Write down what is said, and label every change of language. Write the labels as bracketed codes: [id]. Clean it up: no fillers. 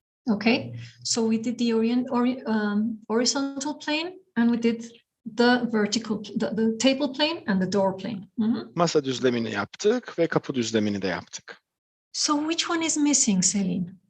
[en] Okay. So we did the horizontal plane, and we did the vertical, the table plane and the door plane. [tr] Masa düzlemini yaptık ve kapı düzlemini de yaptık. [en] So which one is missing, Celine?